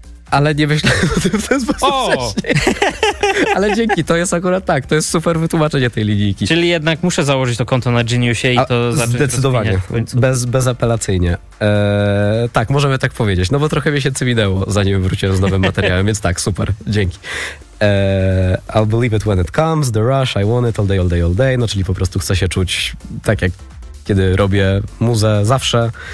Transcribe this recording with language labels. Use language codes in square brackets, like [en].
[pl] Ale nie myślałem o tym w ten sposób. Ale dzięki, to jest akurat tak. To jest super wytłumaczenie tej linijki. Czyli jednak muszę założyć to konto na Geniusie i to zacząć. Zdecydowanie. Bezapelacyjnie. Tak, możemy tak powiedzieć. No bo trochę mi się cywideło, zanim wróciłem z nowym materiałem, więc tak, super, dzięki. [en] I'll believe it when it comes, the rush, I want it all day, all day, all day. [pl] No czyli po prostu chcę się czuć tak, jak kiedy robię muzę zawsze.